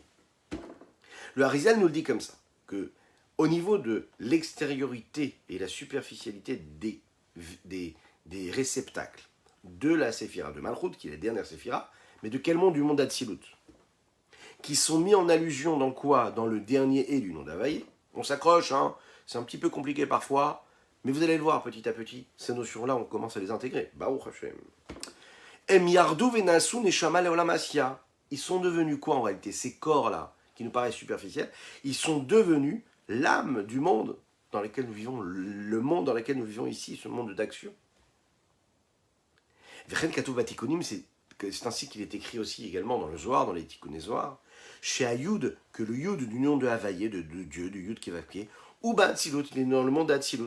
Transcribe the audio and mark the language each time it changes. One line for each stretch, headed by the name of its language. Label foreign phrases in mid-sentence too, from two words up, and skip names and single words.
French: Le Harizal nous le dit comme ça, que au niveau de l'extériorité et la superficialité des réceptacles de la Séphira de Malchut, qui est la dernière Séphira, mais de quel monde? Du monde d'Atsilut, qui sont mis en allusion dans quoi? Dans le dernier « et » du nom d'Havaya. On s'accroche, c'est un petit peu compliqué parfois, mais vous allez le voir petit à petit, ces notions-là, on commence à les intégrer.
Hebrew: ברוך השם. הם ירדו ונעשו נשמה לעולם עשיה.
French: Ils sont devenus quoi en réalité? Ces corps-là, qui nous paraissent superficiels, ils sont devenus l'âme du monde dans lequel nous vivons, le monde dans lequel nous vivons ici, ce monde d'action.
Hebrew: וכן כתוב בתיקונים,
French: c'est ainsi qu'il est écrit aussi également dans le Zohar, dans les Tikkuné Zohar, chez Ayud, que le Yud du nom de Havaïe, de Dieu, du Yud Kevavke, ou Ba'atzilut, il est dans le monde d'Atzilut.